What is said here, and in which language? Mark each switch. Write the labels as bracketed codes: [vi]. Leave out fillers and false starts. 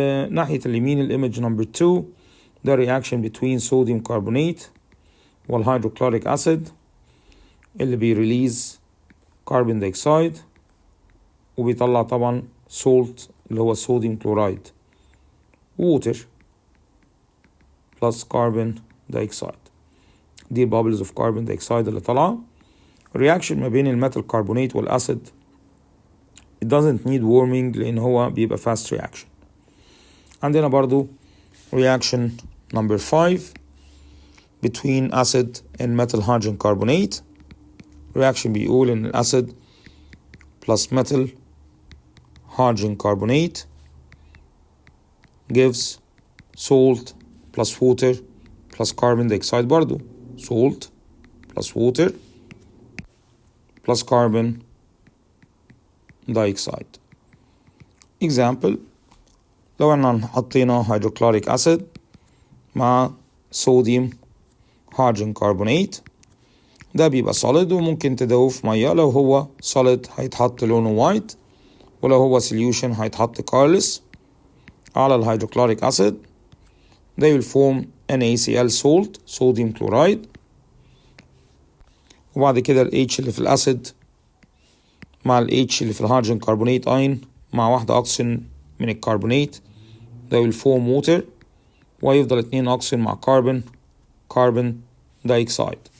[ar] ناحية اليمين الإيمج نمبر 2 ده [en] reaction between sodium carbonate [ar] والhydrochloric acid اللي بيريليز carbon dioxide وبيطلع طبعا salt اللي هو sodium chloride [en] water plus carbon dioxide. [ar] دي bubbles of carbon dioxide اللي طالعة. reaction ما بين الميتال كربونات والأسيد [en] it doesn't need warming [ar] لأن هو بيبقى [en] fast reaction. [ar] عندنا برضو [en] reaction number 5 between acid and metal hydrogen carbonate. reaction [ar] بيقول إن الأسيد [en] plus metal hydrogen carbonate gives salt plus water plus carbon dioxide برضو. salt plus water plus carbon dioxide. [ar] example لو احنا حطينا hydrochloric acid مع صوديوم هيدروجين كربونات، ده بيبقى solid وممكن تدوب في ميه. لو هو solid هيتحط لونه white، ولو هو solution هيتحط colorless على الهيدروكلوريك acid. [en] they will form NaCl salt sodium chloride. [ar] وبعد كده ال H اللي في الأسيد مع ال H اللي في الهيدروجين كربونات اين مع واحدة أكسجين من الكربونات، [en] they will form water، [ar] ويفضل 2 أكسجين مع كربون دايكسايد.